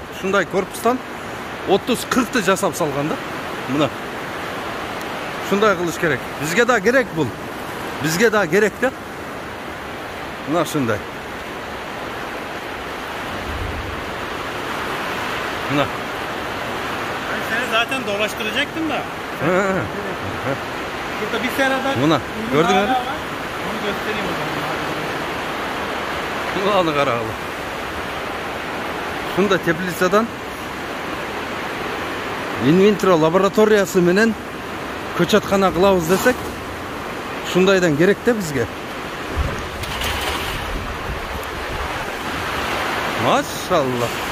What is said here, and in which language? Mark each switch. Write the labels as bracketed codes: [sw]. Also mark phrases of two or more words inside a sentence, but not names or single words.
[ky] Ушундай корпустан 30-40 жасап салган да. Мына. Ушундай кылыш керек. Бизге да керек бул. Бизге да керек да. Мына ушундай. Мына. [tr] Ben seni zaten dolaştıracaktım da. Burada bir seradan Muna, gördün mü? Onu göstereyim o zaman. [ky] Мынаны карагыла. Шунда теплицадан инвентро лабораториясы менен көчөткана кылабыз десек, шундайдан керек да бизге. Машалла.